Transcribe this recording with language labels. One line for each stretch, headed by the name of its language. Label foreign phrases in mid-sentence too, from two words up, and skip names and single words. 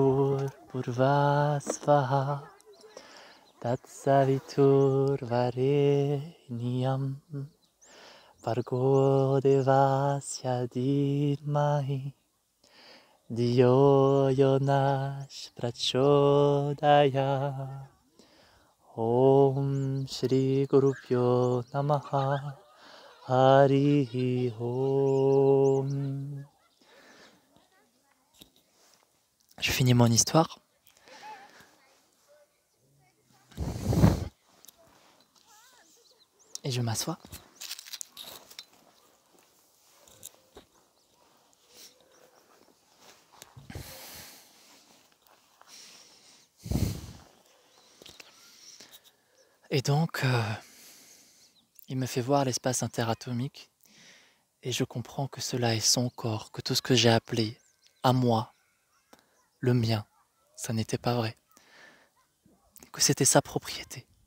Sanskrit: भूर्भुवःस्वः तत्सवितुर्वरेण्यं भर्गो देवस्य धीमहि धियो यो नः प्रचोदयात् ॐ श्री गुरुभ्यो नमः हरि ॐ.
French: Je finis mon histoire. Et je m'assois. Et donc, il me fait voir l'espace interatomique et je comprends que cela est son corps, que tout ce que j'ai appelé à moi, le mien, ça n'était pas vrai, que c'était sa propriété.